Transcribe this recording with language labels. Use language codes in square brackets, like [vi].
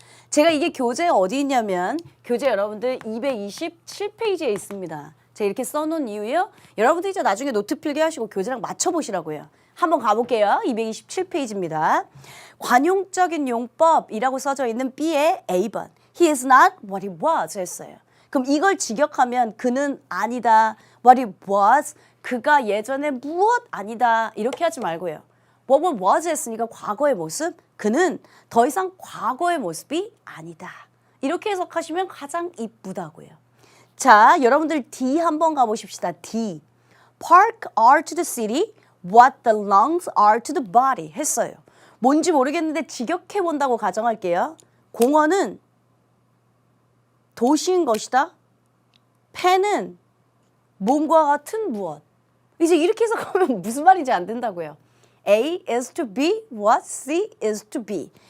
[ko] 제가 이게 교재에 어디 있냐면 교재 여러분들 227페이지에 있습니다. 제가 이렇게 써놓은 이유요. 여러분들 이제 나중에 노트 필기하시고 교재랑 맞춰보시라고요. 한번 가볼게요. 227페이지입니다. 관용적인 용법이라고 써져 있는 B의 A번. [en] He is not what he was 했어요. [ko] 그럼 이걸 직역하면 그는 아니다. [en] What he was. [ko] 그가 예전에 무엇 아니다. 이렇게 하지 말고요. [en] What was [ko] 했으니까 과거의 모습. 그는 더 이상 과거의 모습이 아니다. 이렇게 해석하시면 가장 이쁘다고요. 자, 여러분들 D 한번 가보십시다. D. [en] Park are to the city what the lungs are to the body 했어요. [ko] 뭔지 모르겠는데 직역해 본다고 가정할게요. 공원은 도시인 것이다. 펜은 몸과 같은 무엇. 이제 이렇게 해석하면 무슨 말인지 안 된다고요. [en] A is to B what C is to B.